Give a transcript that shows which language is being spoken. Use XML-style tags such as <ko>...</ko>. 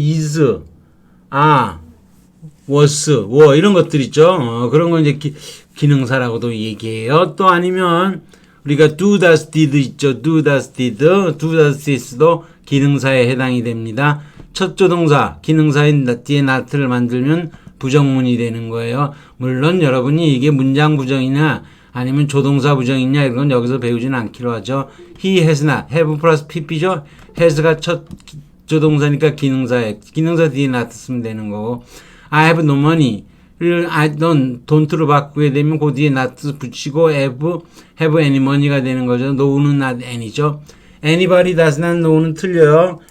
<ko>is, are, was, were 이런 것들 있죠. 그런 건 이제 기능사라고도 얘기해요. 또 아니면 우리가 do, does, did 있죠. do, does, did, do, does, did도 기능사에 해당이 됩니다. 첫 조동사 기능사인 뒤에 not를 만들면 부정문이 되는 거예요. 물론 여러분이 이게 문장 부정이냐 아니면 조동사 부정이냐 이런 건 여기서 배우진 않기로 하죠. He has not, have 플러스 pp죠. has가 첫 조동사니까 기능사에 기능사 뒤에 not 쓰면 되는 거고</ko> <en>I have no money</en> <ko>를 I don't, don't로 바꾸게 되면 그 뒤에 not 붙이고</ko> <en>have any money</en> <ko>가 되는 거죠. no는 not any죠. anybody does not know는 틀려요.</ko>